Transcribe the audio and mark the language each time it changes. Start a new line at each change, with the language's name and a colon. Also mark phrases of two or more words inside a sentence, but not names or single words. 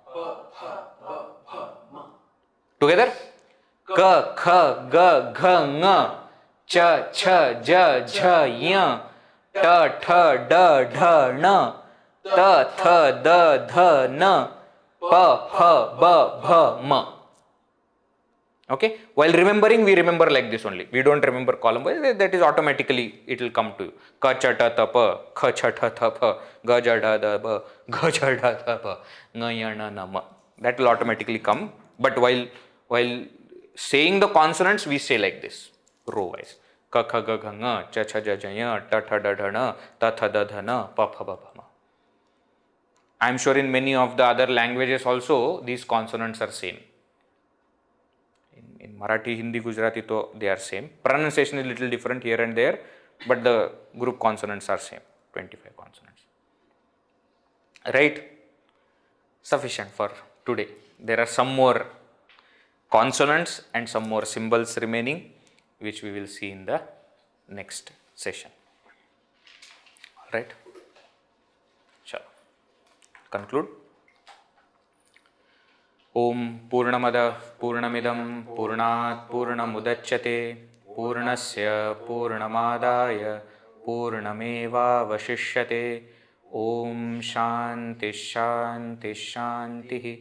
Sanskrit: Together? Ka, kha, ga, gha, nga. Cha, cha, ja, jha, nya. Ta, tha, da, dha, na. Ta, tha, da, dha, na. Pa, pha, ba, bha, ma.
English: Okay? While remembering, we remember like this only. We don't remember column wise. That is automatically, it will come to you.
Sanskrit: Ka, cha, ta, ta, pa. Kha, cha, ta, ta, pa. Ga, ja, da, da, ba. Ga, ja, da, da, pa. Nga, ya, na, na, ma.
English: That will automatically come. But while saying the consonants, we say like this, row wise.
Sanskrit: Ka, kha, ga, gha, nga. Cha, cha, ja, ja, ya. Ta, tha, da, dha, na. Ta, tha, da, dha, na. Pa, pha, ba, bha, ma.
English: I am sure in many of the other languages also, these consonants are same. In Marathi, Hindi, Gujarati, to they are same. Pronunciation is little different here and there, but the group consonants are same, 25 consonants. Right? Sufficient for today. There are some more consonants and some more symbols remaining, which we will see in the next session. Alright? Chalo. Conclude.
Sanskrit: Om Purnamada Purnamidam Purnat Purnamudachyate Purnasya Purnamadaya Purnameva Vashishyate. Om Shanti Shanti Shanti.